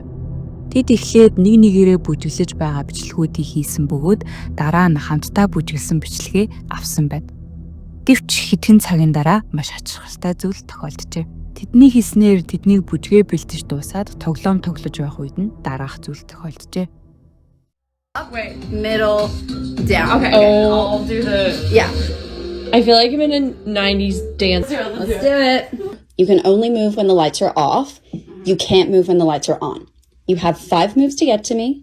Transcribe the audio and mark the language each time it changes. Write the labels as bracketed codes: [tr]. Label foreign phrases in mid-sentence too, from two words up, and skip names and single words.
[mn] Тэд эхлээд нэг нэгээрээ бүжиглэж байгаа бичлэгүүдийг хийсэн бөгөөд дараа нь хамтдаа бүжиглсэн бичлэгээ авсан байна. Гэвч хэдхэн цагийн дараа маш хачирхалтай зүйл тохиолджээ. Тэдний хийснээр тэднийг бүжгээ бэлтэж дуусаад тоглоом тоглож байх үед нь дараах зүйл тохиолджээ. [en] Wait, middle, down. Okay, I'll do the. Yeah. I feel like I'm in a 90s dance. Let's do it. You can only move when the lights are off. You can't move when the lights are on. You have 5 moves to get to me.